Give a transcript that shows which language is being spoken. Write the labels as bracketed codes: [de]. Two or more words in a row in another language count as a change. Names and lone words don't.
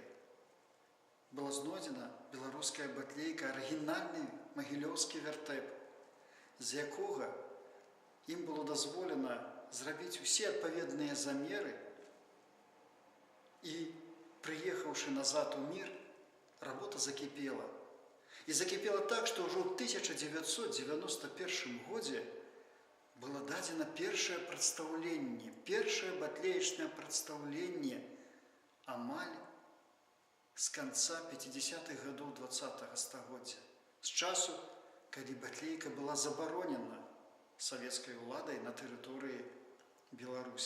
[be] Была знойдзена беларуская батлейка, арыгінальны магілёўскі вяртэп, з якога ім было дазволена зрабіць усе адпаведныя замеры, і, прыехаўшы назад у мір, [ru] работа закипела. И закипела так, что уже [be] в 1991 годзе было дадзена першае прадстаўленне, першае батлеечнае прадстаўленне амаль з канца 50-х гадоў 20-го стагоддзя, з часу, калі батлейка была забаронена савецкай уладай на тэрыторыі Беларусі.